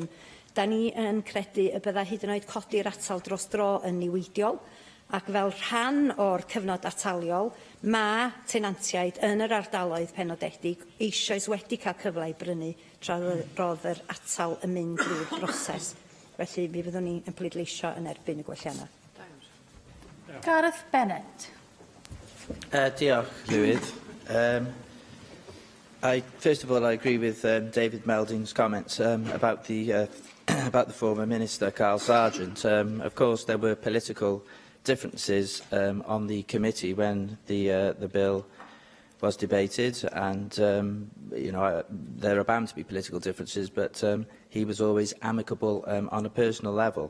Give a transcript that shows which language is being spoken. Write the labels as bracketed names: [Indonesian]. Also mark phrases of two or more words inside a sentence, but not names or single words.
[Welsh] Da ni yn credu y bydda hyd yn oed codi'r atal dros dro yn niweidiol, ac fel rhan o'r cyfnod ataliol, mae tenantiaid yn yr ardaloedd penodedig eisoes wedi cael cyfle i brynu tra roedd yr atal yn mynd drwy'r broses. Felly, mi fyddwn ni yn pleidleisio yn erbyn y gwelliannau. Gareth Bennett. Diolch, Llywydd. [English] First of all, I agree with David Melding's comments about the former Minister, Carl Sargent. Of course, there were political differences on the committee when the bill was debated, and there are bound to be political differences, but he was always amicable on a personal level.